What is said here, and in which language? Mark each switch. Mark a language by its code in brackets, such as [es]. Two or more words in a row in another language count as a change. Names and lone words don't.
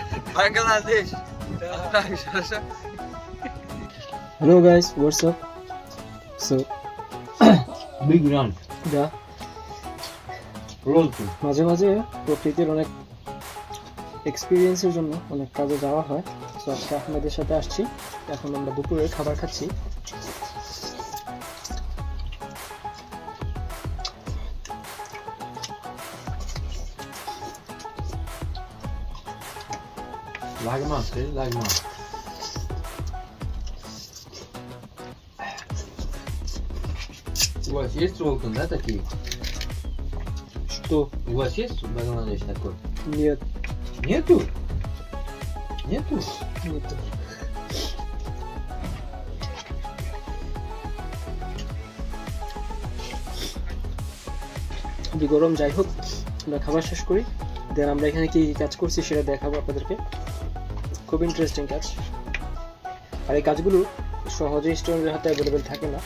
[en] Bangladesh. Hello guys, what's up? So Big round. Yeah. Roll. [bn] মাঝে মাঝে প্রকৃতির অনেক এক্সপেরিয়েন্সের জন্য অনেক কাজে যাওয়া হয়। সো আজকে আহমেদের সাথে আসছি। এখন আমরা দুপুরে খাবার খাচ্ছি। [ru] Lagman, lagman. У вас есть Ролтон, да, такие? Что? У вас есть в Бангладеш такой? Нет. Нету? Нету? Нет. [bn] গরম যাই হোক, আমরা খাবার শেষ করি, দেন আমরা এখানে কি কাজ করছি সেটা দেখাবো আপনাদেরকে। খুব ইন্টারেস্টিং কাজ, আর এই কাজগুলো সহজে স্টুডেন্টের হাতে অ্যাভেলেবেল থাকে না।